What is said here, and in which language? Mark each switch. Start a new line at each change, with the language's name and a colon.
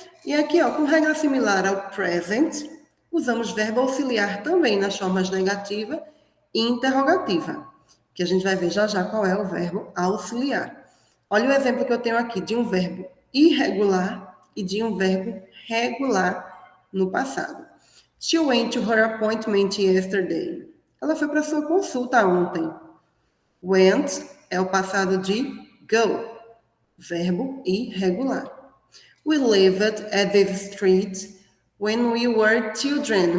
Portuguese: E aqui, ó, com regra similar ao present, usamos verbo auxiliar também nas formas negativa e interrogativa, que a gente vai ver já já qual é o verbo auxiliar. Olha o exemplo que eu tenho aqui de um verbo irregular e de um verbo regular no passado.
English: She went to her appointment yesterday.
Portuguese: Ela foi para sua consulta ontem. Went é o passado de go, verbo irregular.
English: We lived at this street when we were children.